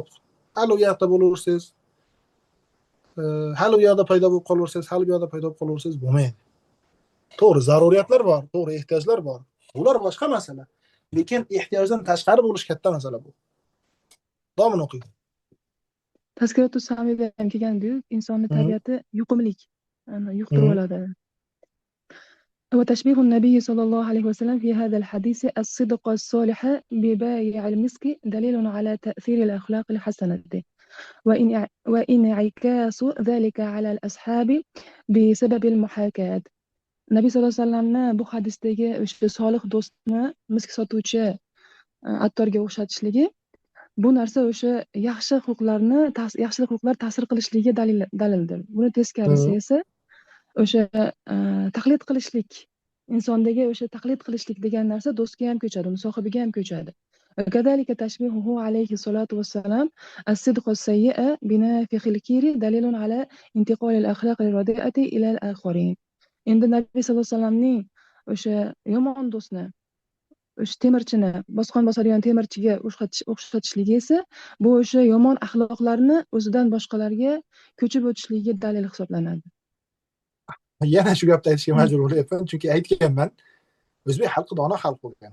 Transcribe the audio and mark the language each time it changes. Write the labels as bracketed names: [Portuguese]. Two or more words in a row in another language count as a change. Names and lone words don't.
[Uzbek] Hali u yoqda bo'laversangiz, hali u yoqda paydo bo'lib qolaversangiz, hali bu yoqda paydo bo'lib qolaversangiz bo'lmaydi. To'g'ri, zaruriyatlar bor, to'g'ri, ehtiyojlar bor. Ular boshqa masala. Lekin ehtiyojdan tashqari bo'lish katta masala bu. Davom o'qing. Tazkiratu samida ham kelgan-ku, insonning tabiati yuqumlik, yuqtirib oladi. [Arabic] وتشبيه النبي صلى الله عليه وسلم في هذا الحديث الصدق الصالح ببايع المسك دليل على تأثير الأخلاق الحسنة وإنعكاس ذلك على الأصحاب بسبب المحاكاة. [Uzbek] Nabiy sallallohu alayhi vasallamni bu hadisdagi o'sha solih do'stni misk sotuvchi attorga o'xshatishligi, bu narsa o'sha yaxshi xulqlar ta'sir qilishiga dalildir. Buni teskarisi esa o'sha taqlid qilishlik, insondagi o'sha taqlid qilishlik degan narsa do'stga ham ko'chadi, sohibiga ham ko'chadi. [Arabic] وكذلك تشبيهه عليه الصلاة والسلام الصدق السيئة بنافخ الكير دليل على انتقال الأخلاق الرديئة إلى الآخرين. [Uzbek] Endi Nabiy sallallohu alayhi vasallamning o'sha yomon do'stni, o'sha temirchini, bosqon bosadigan temirchiga o'xshatishligi esa bu o'sha yomon axloqlarni o'zidan boshqalarga ko'chib o'tishligiga dalil hisoblanadi. Yana shu gapni aytishga majbur bo'lyapman, chunki aytganman, o'zbek xalqi dono xalq bo'lgan.